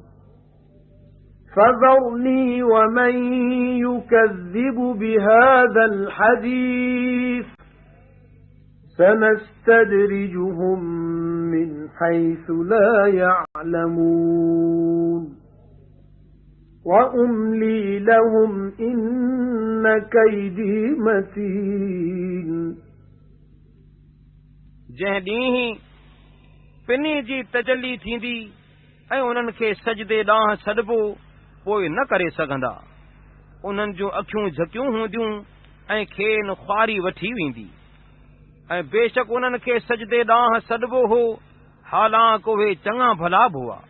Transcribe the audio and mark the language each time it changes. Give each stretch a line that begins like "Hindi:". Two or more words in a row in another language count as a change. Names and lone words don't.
Arabic: فَذَرْنِي وَمَن يُكَذِّبُ بِهَذَا الْحَدِيثِ سَنَسْتَدْرِجُهُم مِّنْ حَيْثُ لَا يَعْلَمُونَ وَأُمْلِي لَهُمْ إِنَّ كَيْدِي مَتِينٌ
Sindhi: जंहिं ॾींहुं पिनी जी तजल्ली थींदी ऐं उन्हनि खे सजदे ॾांहुं सॾिबो पोइ न करे सघंदा। उन्हनि जूं अखियूं झकियूं हूंदियूं ऐं खेनि ख्वारी वठी वेंदी ऐं बेशक उन्हनि खे सजदे ॾांहुं सॾिबो हो हालांकि उहे चङा भला बि हुआ।